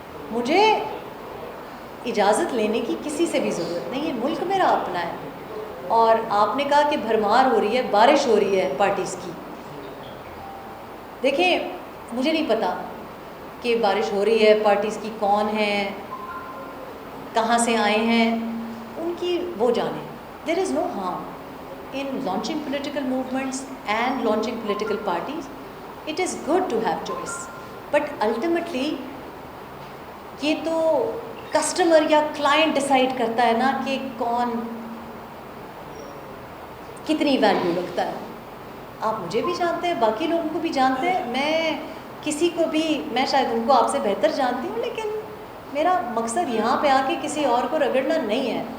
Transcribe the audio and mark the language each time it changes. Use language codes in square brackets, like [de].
[ur] مجھے اجازت لینے کی کسی سے بھی ضرورت نہیں ہے. ملک میرا اپنا ہے. اور آپ نے کہا کہ بھرمار ہو رہی ہے، بارش ہو رہی ہے پارٹیز کی. دیکھیں مجھے نہیں پتا کہ بارش ہو رہی ہے پارٹیز کی، کون ہیں، کہاں سے آئے ہیں، ان کی وہ جانیں. [en] There is no harm in launching political movements and launching political parties. It is good to have choice. But ultimately [ur] یہ تو کسٹمر یا کلائنٹ ڈیسائیڈ کرتا ہے نا کہ کون کتنی ویلیو رکھتا ہے. آپ مجھے بھی جانتے ہیں، باقی لوگوں کو بھی جانتے ہیں. میں کسی کو بھی، میں شاید ان کو آپ سے بہتر جانتی ہوں، لیکن میرا مقصد یہاں پہ آ کے کسی اور کو رگڑنا نہیں ہے.